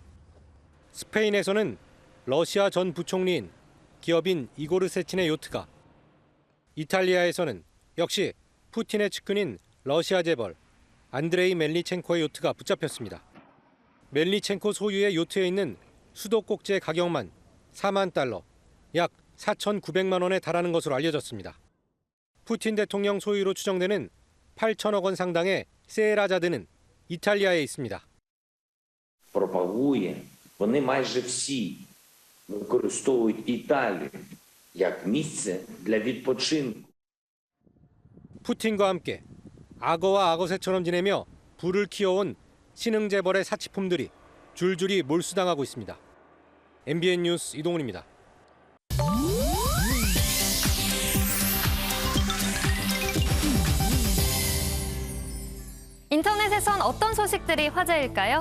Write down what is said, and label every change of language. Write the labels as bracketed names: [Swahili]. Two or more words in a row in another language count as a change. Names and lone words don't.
[Korean] 스페인에서는 러시아 전 부총리인 기업인 이고르 세친의 요트가, 이탈리아에서는 역시 푸틴의 측근인 러시아 재벌 안드레이 멜니첸코의 요트가 붙잡혔습니다. 멜니첸코 소유의 요트에 있는 수도꼭지의 가격만 4만 달러, 약 4,900만 원에 달하는 것으로 알려졌습니다. 푸틴 대통령 소유로 추정되는 8천억 원 상당의 세에라자드는 이탈리아에 있습니다. [Ukrainian] Пропагує, вони майже всі використовують Італію як місце для відпочинку. [Korean] 푸틴과 함께 악어와 악어새처럼 지내며 부를 키워온 신흥 재벌의 사치품들이 줄줄이 몰수당하고 있습니다. MBN 뉴스 이동훈입니다. 인터넷에선 어떤 소식들이 화제일까요?